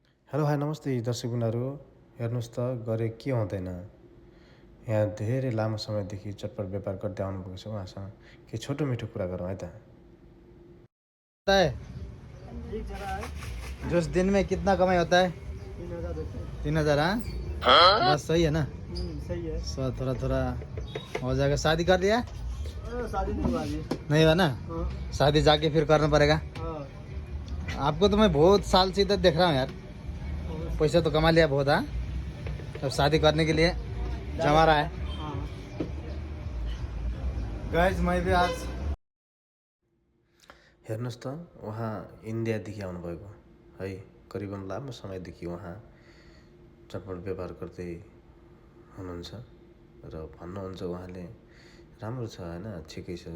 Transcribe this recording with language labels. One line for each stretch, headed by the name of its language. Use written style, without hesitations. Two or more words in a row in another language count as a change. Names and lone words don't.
English: hello hi
Nepali: नमस्ते दर्शकबिनहरू। हेर्नुहोस् त गरे के हुँदैन। यहाँ धेरै लामो समयदेखि चटपट व्यापार गर्दै आउनुभएको छ। उहाँसँग के छोटो मिठो कुरा गरौँ है त।
Hindi: जो दिन में कितना कमाई होता है? 3,000। हाँ बस सही है ना? सही है। सो थोड़ा थोड़ा हो जाएगा। शादी कर लिया? शादी नहीं हुआ अभी। नहीं हुआ ना? शादी जाके फिर करना पड़ेगा। आपको तो मैं बहुत साल से इधर देख रहा हूँ यार। पैसा तो कमा लिया बहुत। हाँ अब शादी करने के लिए जमा रहा है। गाइस मैं भी आज
Nepali: हेर्नुहोस् त उहाँ इन्डियादेखि आउनुभएको है। करिबन लामो समयदेखि उहाँ चटपट व्यापार गर्दै हुनुहुन्छ र भन्नुहुन्छ उहाँले राम्रो छ हैन, ठिकै छ।